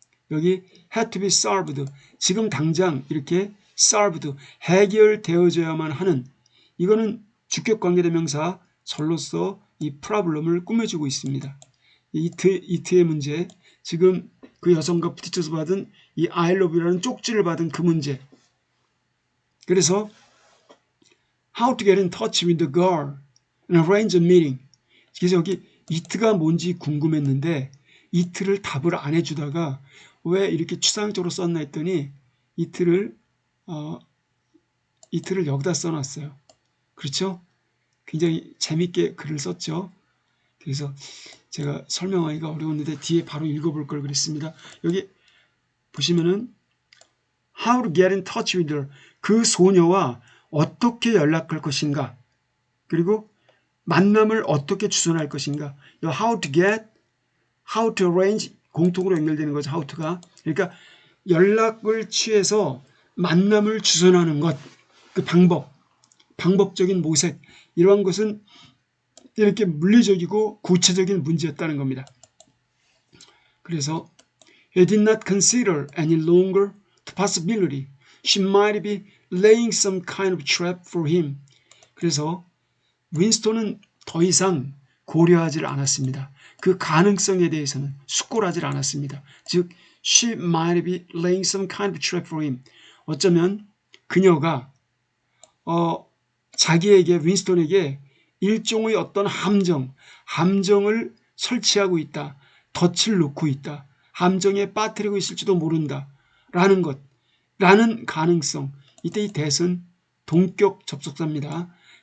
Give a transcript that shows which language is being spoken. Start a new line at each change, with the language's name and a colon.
Korean: 여기
English: had to be solved,
Korean: 지금 당장 이렇게 solved, 해결되어져야만 하는, 이거는 주격관계대명사 절로서 이 problem을 꾸며주고 있습니다. 이트의 문제, 지금 그 여성과 부딪혀서 받은 이
English: I love you
Korean: 라는 쪽지를 받은 그 문제. 그래서
English: how to get in touch with the girl and arrange a meeting.
Korean: 그래서 여기 이트가 뭔지 궁금했는데 이트를 답을 안 해주다가 왜 이렇게 추상적으로 썼나 했더니 이트를 여기다 써놨어요. 그렇죠? 굉장히 재밌게 글을 썼죠. 그래서 제가 설명하기가 어려웠는데 뒤에 바로 읽어볼 걸 그랬습니다. 여기 보시면은
English: how to get in touch with her,
Korean: 그 소녀와 어떻게 연락할 것인가, 그리고 만남을 어떻게 주선할 것인가.
English: how to get, how to arrange,
Korean: 공통으로 연결되는 거죠.
English: how to가.
Korean: 그러니까 연락을 취해서 만남을 주선하는 것, 그 방법적인 모색, 이러한 것은 이렇게 물리적이고 구체적인 문제였다는 겁니다. 그래서
English: he did not consider any longer the possibility she might be laying some kind of trap for him.
Korean: 그래서 윈스턴은 더 이상 고려하지 않았습니다. 그 가능성에 대해서는 숙고하지 않았습니다. 즉
English: she might be laying some kind of trap for him.
Korean: 어쩌면 그녀가 자기에게, 윈스턴에게 일종의 어떤 함정을 설치하고 있다. 덫을 놓고 있다. 함정에 빠뜨리고 있을지도 모른다. 라는 가능성. 이때 이 that은 동격 접속사입니다.